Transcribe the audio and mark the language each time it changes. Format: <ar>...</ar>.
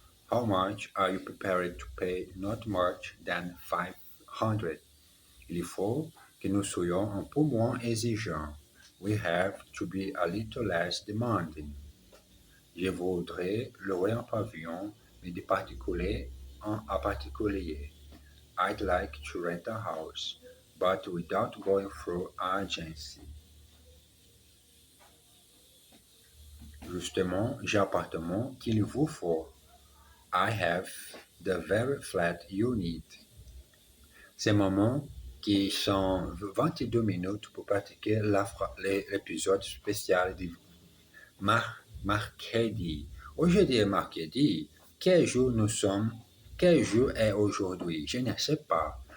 <en>How much are you prepared to pay? Not much than 500.</en> <fr>Il faut que nous soyons un peu moins exigeants.</fr> <en>We have to be a little less demanding.</en> <fr>Je voudrais louer un pavillon, mais de particulier à particulier.</fr> <en>I'd like to rent a house, but without going through agency.</en> <fr>Justement, j'ai l'appartement qu'il vous faut.</fr> <en>I have the very flat you need.</en> <fr>Ces moments qui sont 22 minutes pour pratiquer l'épisode spécial du mercredi. Aujourd'hui est mercredi. Quel jour nous sommes? Quel jour est aujourd'hui? Je ne sais pas.</fr>